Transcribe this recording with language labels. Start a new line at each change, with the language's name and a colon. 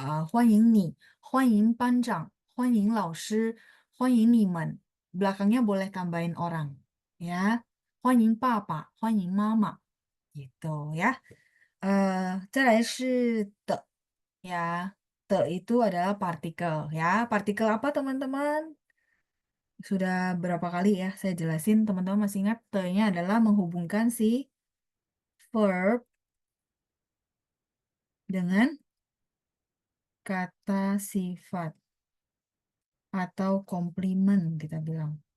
Chinese: 欢迎你, 欢迎班长, 欢迎老师, 欢迎你们.
Indonesian: Belakangnya boleh tambahin orang ya.
Chinese: 欢迎爸爸, 欢迎妈妈
Indonesian: gitu ya.
Chinese: 再来是的 ya.
Indonesian: The itu adalah partikel ya. Partikel apa teman-teman? Sudah berapa kali ya saya jelasin, teman-teman masih ingat the-nya adalah menghubungkan si verb dengan kata sifat atau komplimen kita bilang.